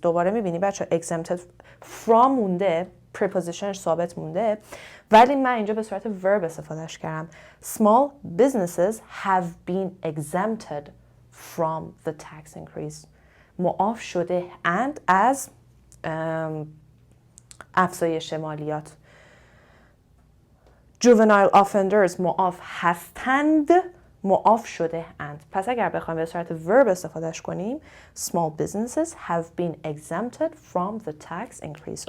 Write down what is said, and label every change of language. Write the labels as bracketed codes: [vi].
[fa] دوباره میبینی بچه exempted from مونده، prepositionش ثابت مونده، ولی من اینجا به صورت verb استفادهش کردم. [en] Small businesses have been exempted from the tax increase. [fa] معاف شده اند از افزایش مالیات. [en] Juvenile offenders [fa] معاف هستند، معاف شده اند. پس اگر بخوایم به صورت verb استفادهش کنیم [en] small businesses have been exempted from the tax increase.